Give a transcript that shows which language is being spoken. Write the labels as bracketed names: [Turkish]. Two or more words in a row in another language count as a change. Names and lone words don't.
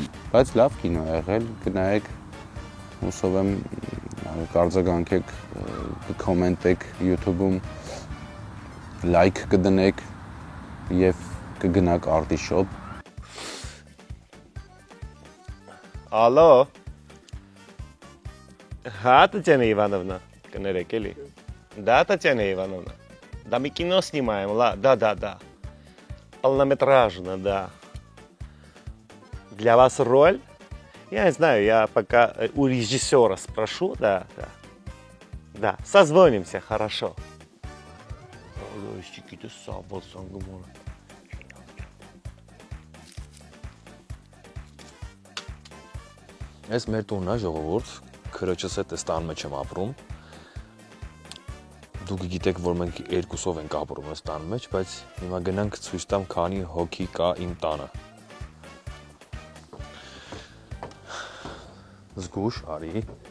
[Armenian] Բայց լավ կինո է եղել, գնայեք, հուսով եմ կարձագանքեք, կկոմենտեք YouTube-ում, լայք կդնեք եւ կգնաք արտիշոպ։ Ալո։ Հա, Татьяна Ивановна, կներեք էլի։ Да, Татьяна Ивановна. [Russian] Да, мы кино снимаем, да. Полнометражно, да. Для вас роль? Я не знаю, я пока у режиссера спрошу, да. Да, созвонимся, хорошо. [Armenian] Ես մեր տունն է ժողովուրդ, քրոջս հետ էս տան մեջ եմ ապրում։ Դուք գիտեք, որ մենք երկուսով ենք ապրում այս տան մեջ, բայց հիմա գնանք ցույց տամ քանի հոգի կա իմ տանը։ Զգուշ արի։